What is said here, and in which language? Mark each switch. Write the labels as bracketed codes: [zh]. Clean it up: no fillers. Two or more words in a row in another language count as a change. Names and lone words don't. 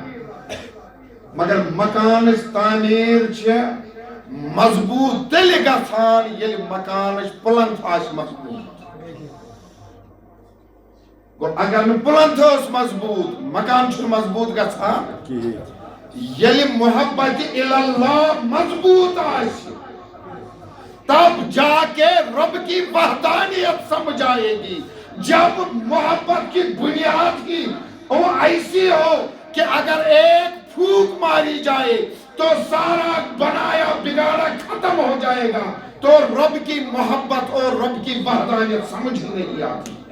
[ks] مگر مکانٕچ تعمیٖر چھِ مضبوٗط تیٚلہِ گژھان ییٚلہِ مکانٕچ پلنتھ آسہِ مضبوٗط. گوٚو اگر نہٕ پلنتھ ٲس مضبوٗط مکان چھُنہٕ مضبوٗط گژھان. ییٚلہِ محبت اللہ مضبوط آسہِ [ur] تب جا کے رب کی وحدانیت سمجھ آئے گی. جب محبت کی بنیاد ہی وہ ایسی ہو کہ اگر ایک پھونک ماری جائے تو سارا بنایا بگاڑا ختم ہو جائے گا تو رب کی محبت اور رب کی وحدانیت سمجھ ہی نہیں آتی.